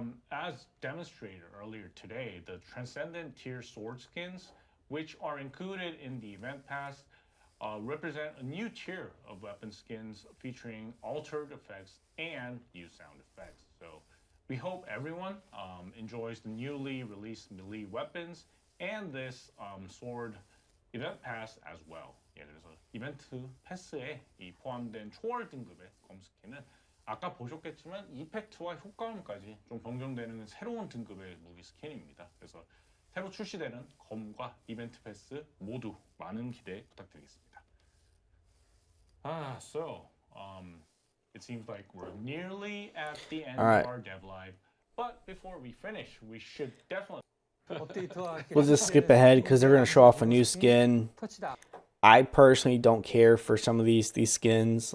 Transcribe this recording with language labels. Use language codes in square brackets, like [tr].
[en] As demonstrated earlier today, the Transcendent tier sword skins, which are included in the event pass, represent a new tier of weapon skins featuring altered effects and new sound effects. So we hope everyone enjoys the newly released melee weapons and this sword event pass as well. [ko] 예, 그래서 이벤트 패스에 이 포함된 초월 등급의 검 스킨은 아까 보셨겠지만 이펙트와 효과음까지 좀 변경되는 새로운 등급의 무기 스킨입니다. 그래서 새로 출시되는 검과 이벤트 패스 모두 많은 기대 부탁드리겠습니다. [en] So it seems like we're nearly at the end of our dev live, but before we finish, we should definitely. We'll just skip ahead because they're going to show off a new skin. I personally don't care for some of these skins.